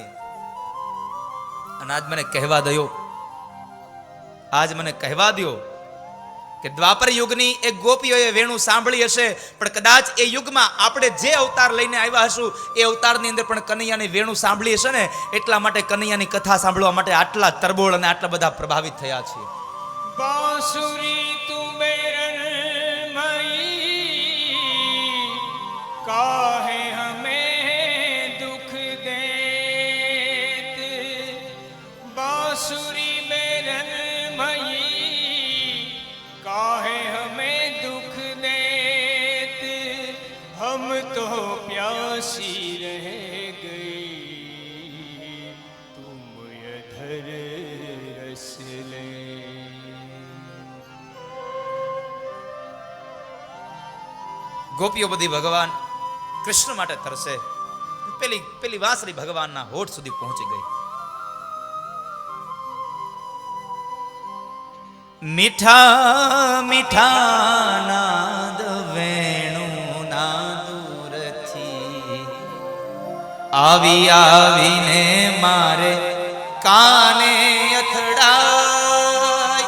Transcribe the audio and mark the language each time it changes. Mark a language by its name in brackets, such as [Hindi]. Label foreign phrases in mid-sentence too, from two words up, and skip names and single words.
[Gujarati] અને આજ મને કહેવા દો કે દ્વાપર યુગની એક ગોપીઓએ વેણુ સાંભળી હશે, પણ કદાચ એ યુગમાં આપણે જે અવતાર લઈને આવ્યા હશું એ અવતારની અંદર પણ કનૈયાની વેણુ સાંભળી હશે ને, એટલા માટે કનૈયાની કથા સાંભળવા માટે આટલા તરબોળ અને આટલા બધા પ્રભાવિત થયા છીએ. [Hindi] बांसुरी तू बेरन मई काहे हमें दुख देत. बांसुरी बेरन मई काहे हमें दुख देत. हम तो प्यासी रह गई तुम अधर रस ले. [Gujarati] ગોપીઓ બધી ભગવાન કૃષ્ણ માટે તરસે. પેલી વાંસળી ભગવાનના હોઠ સુધી પહોંચી ગઈ. મીઠા મીઠા નાદ વેણુ ના દૂરથી આવીને મારે કાને અથડાય.